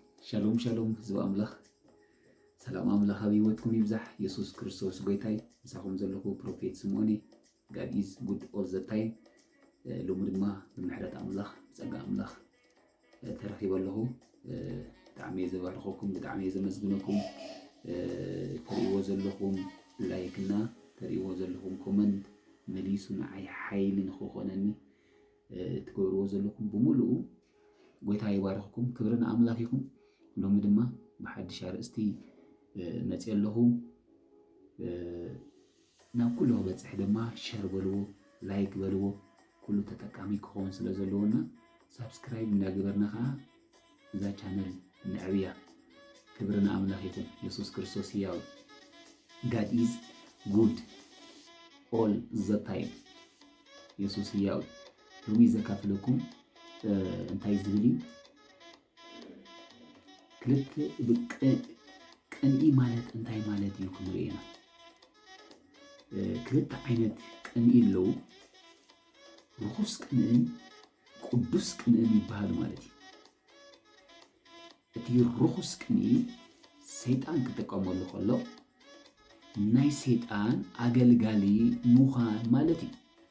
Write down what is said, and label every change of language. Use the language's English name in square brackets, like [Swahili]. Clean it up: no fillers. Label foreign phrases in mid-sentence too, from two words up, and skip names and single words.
[Tigrinya] ሻሎም ሻሎም ህዝብ ኣምላኽ ሰላም ኣምላኽ ኣብ ህይወትኩም ይብዛሕ ኢየሱስ ክርስቶስ ጎይታይ ንሳኹም ዘለኹ ፕሮፌት ስምዖን [English] God is good all the time [Tigrinya] ሎሚ ድማ ብምሕረት ኣምላኽ ብፀጋ ኣምላኽ ተረኺበ ኣለኹ ብጣዕሚ ዘባርኸኩም ብጣዕሚ ዘመስግነኩም ተሪእዎ ዘለኹም ላይክና ተሪእዎ ዘለኹም ኮመንት መሊሱ ንዓይ ሓይሊ ንኽኾነኒ ትገብርዎ ዘለኹም ብምሉኡ ጎይታ ይባርኽኩም ክብርን ኣምላኽ ይኹን ሎሚ ድማ ብሓድሽ ኣርእስቲ መፅእ ኣለኹ ናብ ኩሉ ክበፅሕ ድማ ሸር በልዎ ላይክ በልዎ ኩሉ ተጠቃሚ ክኸውን ስለ ዘለዎና ሳብስክራይብ እንዳገበርና ከዓ እዛ ቻነል ንዕብያ ክብርን ኣምላኽ ይኹን ኢየሱስ ክርስቶስ ሕያው [English] God is good all the time [Tigrinya] ኢየሱስ ሕያው ሎሚ ዘካፍለኩም እንታይ ዝብል ክልተ ቅንኢ ማለት እንታይ ማለት እዩ ክንሪእና ክልተ ዓይነት ቅንኢ ኣለዉ ርኩስ ቅንእን ቅዱስ ቅንእን ይበሃል ማለት እዩ እቲ ርኩስ ቅንኢ ሰይጣን ክጥቀመሉ ከሎ ናይ ሰይጣን ኣገልጋሊ ምዃን ማለት እዩ